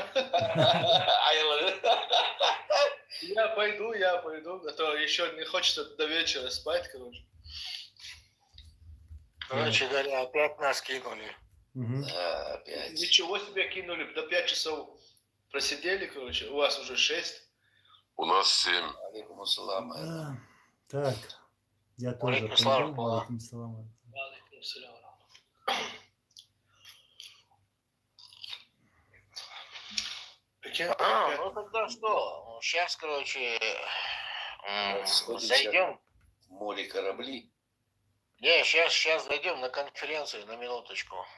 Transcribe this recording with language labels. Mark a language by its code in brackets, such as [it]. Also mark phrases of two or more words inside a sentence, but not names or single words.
[ru] Я пойду, а то еще не хочется до вечера спать, короче. Короче говоря, опять нас кинули. угу. Да, опять. Ничего себе кинули, до 5 часов просидели, короче, у вас уже 6. У нас 7. [ar] عليكم السلام. [ru] А, так, я тоже [ar] عليكم سلام. пойду. عليكم سلام. [ru] Ну тогда что? Сейчас, короче, Сходите зайдем. в море корабли. Не, сейчас зайдем на конференцию на минуточку.